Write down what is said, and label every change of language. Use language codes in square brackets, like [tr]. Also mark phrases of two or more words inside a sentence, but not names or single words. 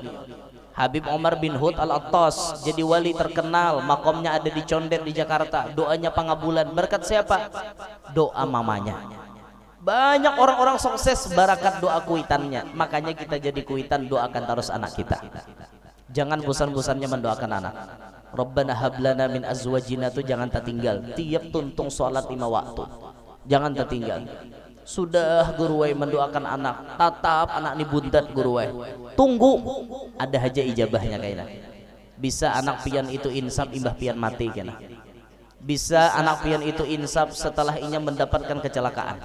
[bjn] Habib Omar bin Hud Al-Attas jadi wali terkenal, makomnya ada di Condet di Jakarta, doanya pangabulan berkat siapa? Doa mamanya. Banyak orang-orang sukses barakat doa kuitannya, makanya kita jadi kuitan doakan terus anak kita. Jangan bosan-bosannya mendoakan anak. [ar] ربنا هب لنا من أزواجنا [bjn] tuh jangan tertinggal, tiap tuntung sholat 5 waktu jangan tertinggal. Sudah guruwai mendoakan anak, tatap anak ini buntat guruwai, tunggu ada haja ijabahnya kayaknya. Bisa anak pian itu insaf imbah pian mati kena. Bisa anak pian itu insaf setelah inya mendapatkan kecelakaan.